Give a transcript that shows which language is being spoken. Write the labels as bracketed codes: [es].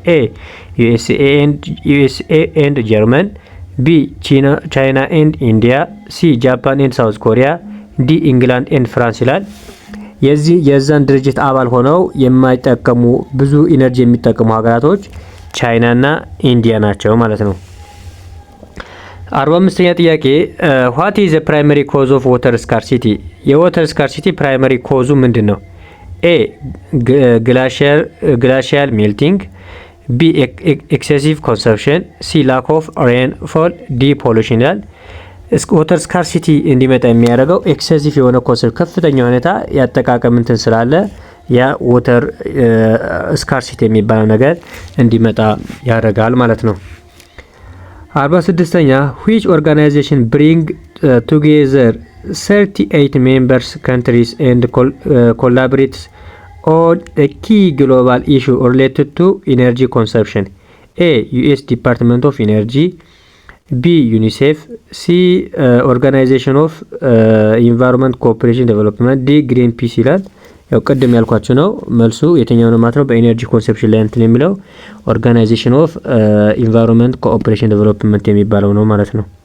[am] ኤ ዩኤስኤ ኤንድ ጀርመን፣ ቢ ቻይና ኤንድ ኢንዲያ፣ ሲ ጃፓን ኤንድ ሳውዝ ኮሪያ፣ ዲ ኢንግላንድ ኤንድ ፍራንስ ይላል። የዛን ድርጅት አባል ሆነው የማይጠቀሙ ብዙ ኢነርጂ የሚጠቀሙ ሀገራቶች ቻይና እና ኢንዲያ ናቸው ማለት ነው። 45ኛ ጥያቄ [en] what is the primary cause of water scarcity? [am] የwater scarcity primary cause ምንድን ነው? ኤ glacial melting፣ ቢ excessive consumption፣ ሲ lack of rainfall፣ ዲ pollution ይላል። water scarcity እንዲመጣ የሚያደርገው ኤክሴሲቭ የሆነ ኮንሰፕት ከፍተኛ ሁኔታ ያጠቃቀም እንትን ስላለ ያ water scarcity የሚባለው ነገር እንዲመጣ ያደርጋል ማለት ነው። [en] 46ኛ which organization bring together 38 members countries and collaborates on a key global issue related to energy consumption? [am] A US Department of Energy፣ ቢ ዩኒሴፍ፣ ሲ ኦርጋናይዜሽን ኦፍ ኢንቫይሮንመንት ኮኦፕሬሽን ዴቨሎፕመንት፣ ዲ ግሪን ፒስ ይላል። ያው ቅድም ያልኳችሁ ነው መልሱ የትኛው ነው ማለት ነው። በኢነርጂ ኮንሰፕሽን ላይ እንትን የሚለው ኦርጋናይዜሽን ኦፍ ኢንቫይሮንመንት ኮኦፕሬሽን ዴቨሎፕመንት የሚባለው ነው ማለት ነው።